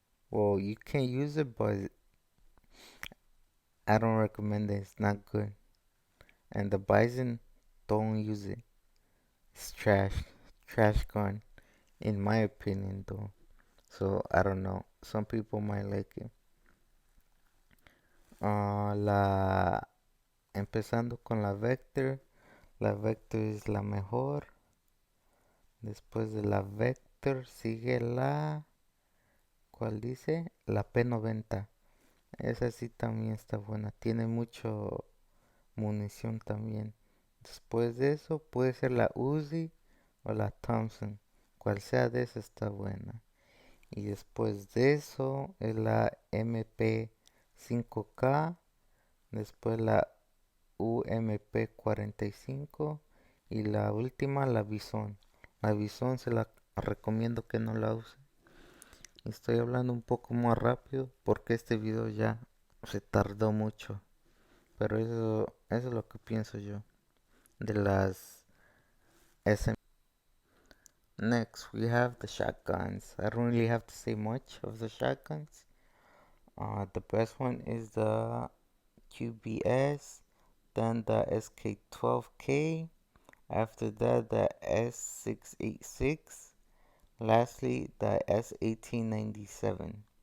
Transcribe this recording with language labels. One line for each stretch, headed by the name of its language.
English: Well, you can use it, but I don't recommend it. It's not good. And the Bison, don't use it. It's trash. Trash gun, in my opinion, though. So I don't know. Some people might like it.
Spanish: La empezando con la Vector. La Vector es la mejor. Después de la Vector sigue la, ¿cuál dice? La P90. Esa sí también está buena. Tiene mucho munición también. Después de eso puede ser la Uzi o la Thompson. Cual sea de esas está buena. Y después de eso es la MP5K. Después la UMP 45 y la última la Bison. La Bison se la recomiendo que no la use. Estoy hablando un poco más rápido porque este video ya se tardó mucho. Pero eso es lo que pienso yo de las SM.
English: Next, we have the shotguns. I don't really have to say much of the shotguns. The best one is the QBS, then the SK12K, after that the S686, lastly the S1897.